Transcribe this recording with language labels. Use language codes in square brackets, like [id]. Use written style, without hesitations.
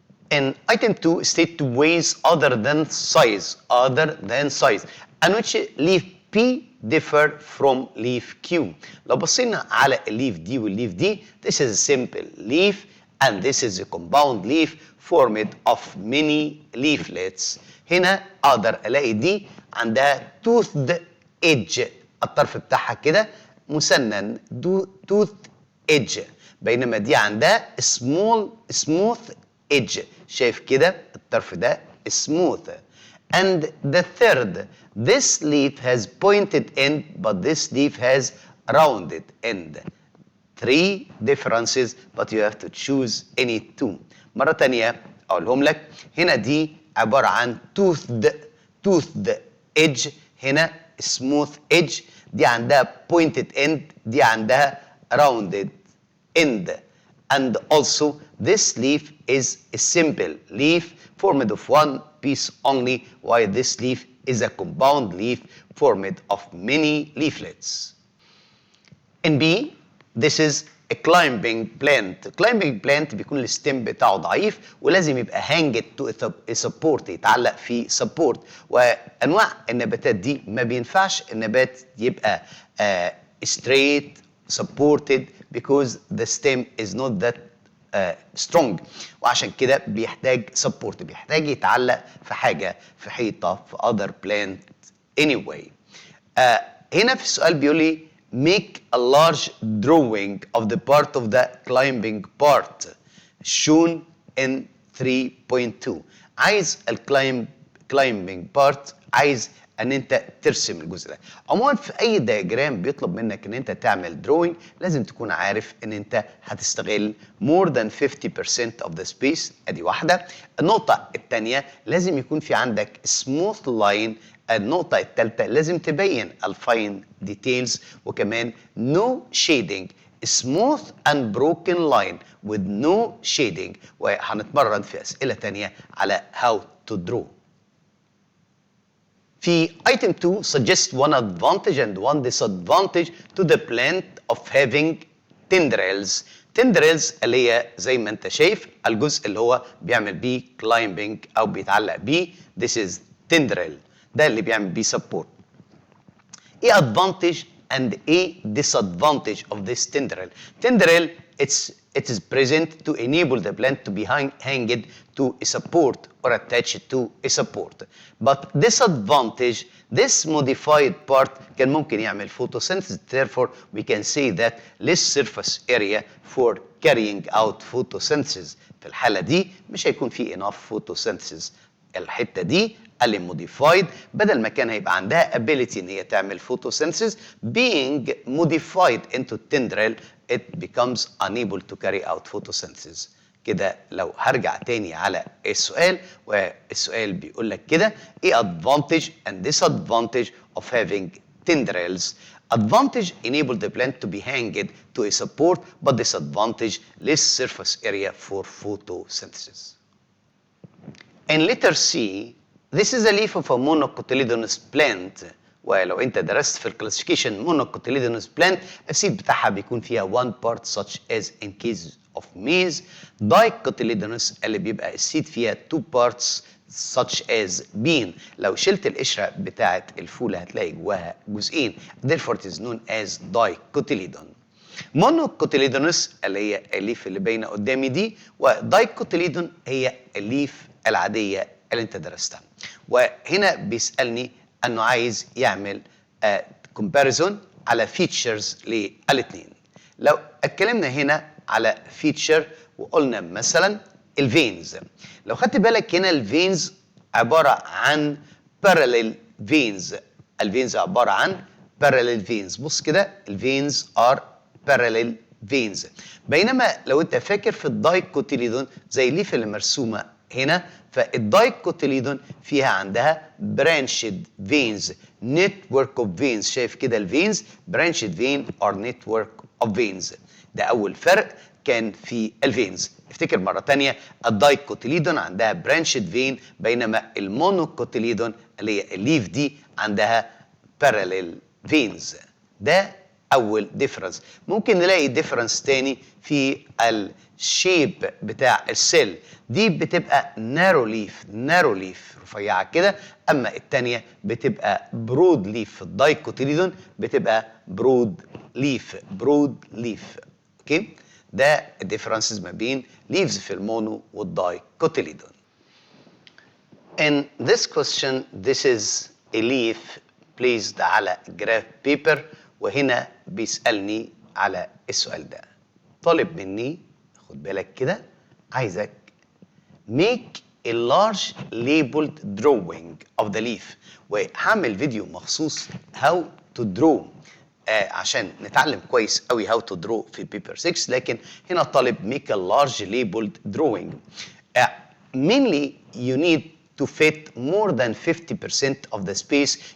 [en] In item 2, state 2 ways other than size, and which leaf P differ from leaf Q. [ar] لو بصينا على الليف دي والليف دي, [en] this is a simple leaf and this is a compound leaf formed of many leaflets. [ar] هنا اقدر الاقي دي عندها toothed edge، الطرف بتاعها كده مسنن، toothed edge، بينما دي عندها smooth edge. شايف كده الطرف ده smooth. [en] And the third, this leaf has pointed end but this leaf has rounded end. 3 differences, but you have to choose any 2. [ar] مرة تانية أقولهم لك. هنا دي عبارة عن toothed edge، هنا smooth edge، دي عندها pointed end، دي عندها rounded end. [en] And also this leaf is a simple leaf formed of one piece only, while this leaf is a compound leaf formed of many leaflets. In B, this is a climbing plant. [ar] Climbing plant بيكون الستيم بتاعه ضعيف ولازم يبقى [en] hanged to a support، [ar] يتعلق في support. وانواع النباتات دي ما بينفعش النبات يبقى [en] straight supported because the stem is not that strong، [ar] وعشان كده بيحتاج support، بيحتاج يتعلق في حاجة، في حيطة، في [en] other plant anyway. [ar] هنا في السؤال بيقول لي [en] make a large drawing of the part of the climbing part shown in 3.2. [ar] عايز climbing part، عايز ان انت ترسم الجزء ده. عموما في اي دياجرام بيطلب منك ان انت تعمل drawing لازم تكون عارف ان انت هتستغل [en] more than 50% of the space. [ar] ادي واحده. النقطه الثانيه لازم يكون في عندك smooth line. النقطه الثالثه لازم تبين الفاين ديتيلز، وكمان [en] no shading، smooth and broken line with no shading. [ar] وهنتمرن في اسئله ثانيه على [en] how to draw. في item 2 suggest one advantage and one disadvantage to the plant of having tendrils. [ar] tendrils اللي هي زي ما انت شايف الجزء اللي هو بيعمل بيه climbing او بيتعلق بيه. [en] This is tendril. [ar] ده اللي بيعمل بيه support. [en] ايه advantage and a disadvantage of this tendril? Tendril, it is present to enable the plant to be hanged to a support or attached to a support. But disadvantage, this modified part can [ar] ممكن يعمل [en] photosynthesis. Therefore, we can say that less surface area for carrying out photosynthesis. [ar] في الحالة دي مش هيكون في enough photosynthesis. الحتة دي قال لي [en] modified، [ar] بدل ما كان هيبقى عندها [en] ability ان هي تعمل photosynthesis being modified into tendril it becomes unable to carry out photosynthesis. [ar] كده لو هرجع تاني على السؤال، والسؤال بيقول لك كده ايه [en] advantage and disadvantage of having tendrils. Advantage enable the plant to be hanged to a support, but disadvantage less surface area for photosynthesis. In letter C, this is a leaf of a monocotyledonous plant. [ar] ولو انت درست في الكلاسيفيكيشن monocotyledonous plant السيد بتاعها بيكون فيها [en] one part such as in case of maize. [ar] Dicotyledonous اللي بيبقى السيد فيها [en] two parts such as bean. [ar] لو شلت القشرة بتاعة الفول هتلاقي جواها جزئين. [en] Therefore it is known as dicotyledon. [ar] monocotyledonous اللي هي الليف اللي باينة قدامي دي، ودايكوتيليدون هي الليف العادية اللي انت درستها. وهنا بيسألني انه عايز يعمل comparison على features للاثنين. لو اتكلمنا هنا على feature وقلنا مثلا الفينز، لو خدت بالك هنا الفينز عبارة عن parallel veins. الفينز عبارة عن parallel veins. بص كده الفينز are parallel veins. بينما لو انت فاكر في الدايكوتيليدون زي الليف اللي مرسومة هنا، فالدايكوتيليدون فيها عندها [en] branched veins network of veins. شايف كده الفينز branched vein or network of veins. [ar] ده أول فرق كان في الفينز. افتكر مرة تانية الدايكوتيليدون عندها branched vein، بينما المونوكوتيليدون اللي هي الليف دي عندها parallel veins. ده أول ديفرنس. ممكن نلاقي ديفرنس تاني في الشيب بتاع السيل. دي بتبقى نارو ليف رفيعة كده، أما التانية بتبقى برود ليف. في الدايكوتيليدون بتبقى برود ليف. أوكي؟ ده الديفرنسز ما بين ليفز في المونو والدايكوتيليدون. [en] In this question, this is a leaf placed على graph paper، [ar] وهنا بيسألني على السؤال ده. طالب مني خد بالك كده، عايزك [en] make a large labeled drawing of the leaf. [ar] وهعمل فيديو مخصوص [en] how to draw [ar] عشان نتعلم كويس قوي how to draw في paper 6. لكن هنا طالب [en] make a large labeled drawing. Mainly you need to fit more than 50% of the space.